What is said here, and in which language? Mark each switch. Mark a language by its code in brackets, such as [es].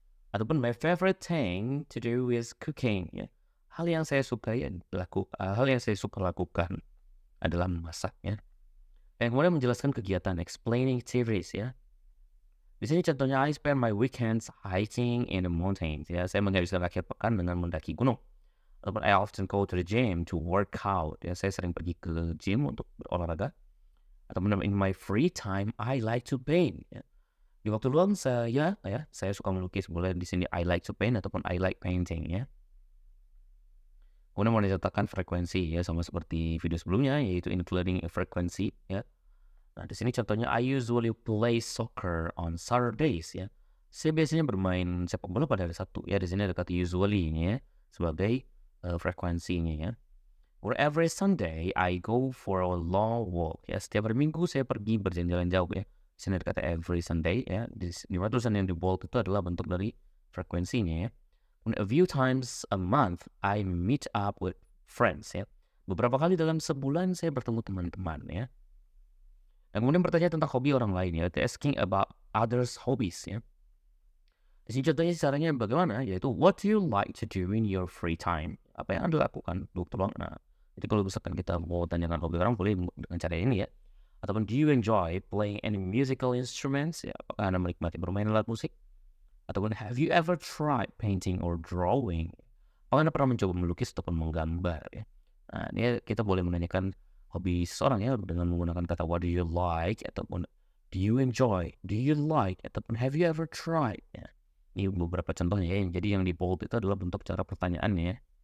[id] Ataupun [en] my favorite thing to do is cooking ya. [id] Hal yang saya suka lakukan adalah memasak ya. Dan kemudian menjelaskan kegiatan [en] explaining activities [id] ya. Di sini contohnya [en] I spend my weekends hiking in the mountains ya. [id] Saya menghabiskan akhir pekan dengan mendaki gunung. Ataupun [en] I often go to the gym to work out ya. [id] Saya sering pergi ke gym untuk berolahraga. Ataupun [en] in my free time I like to paint [id] ya. Di waktu luang saya suka melukis. Boleh di sini [en] I like to paint [id] ataupun [en] I like painting [id] ya. Kemudian mau disertakan frekuensi ya, sama seperti video sebelumnya yaitu [en] including a frequency [id] ya. Nah, di sini contohnya [en] I usually play soccer on Saturdays ya. [id] Saya biasanya bermain sepak bola pada hari Sabtu ya. Di sini ada kata usually ini ya sebagai frekuensinya ya. [en] Or every Sunday I go for a long walk ya. [id] Setiap hari Minggu saya pergi berjalan-jalan jauh ya. Di sini ada kata [en] every Sunday [id] ya. Di mana tulisan yang di bold itu adalah bentuk dari frekuensinya ya. [en] And a few times a month I meet up with friends ya. [id] Beberapa kali dalam sebulan saya bertemu teman-teman ya. Dan kemudian bertanya tentang hobi orang lain ya. [en] Asking about others' hobbies [id] ya. Di sini contohnya caranya bagaimana, yaitu [en] what do you like to do in your free time? [id] Apa yang Anda lakukan untuk luang? Nah, jadi kalau misalkan kita mau tanyakan hobi orang, boleh dengan cara ini ya. Ataupun [en] do you enjoy playing any musical instruments? [id] Ya, apakah Anda menikmati bermain alat musik? [en] Ataupun have you ever tried painting or drawing? [id] Apakah Anda pernah mencoba melukis ataupun menggambar ya? Nah, ini kita boleh menanyakan hobi seseorang ya dengan menggunakan kata [en] what do you like [id] ataupun [en] do you enjoy, do you like [id] ataupun [en] have you ever tried [id] ya. Ini beberapa contohnya ya, jadi yang di bold itu adalah bentuk cara pertanyaannya ya.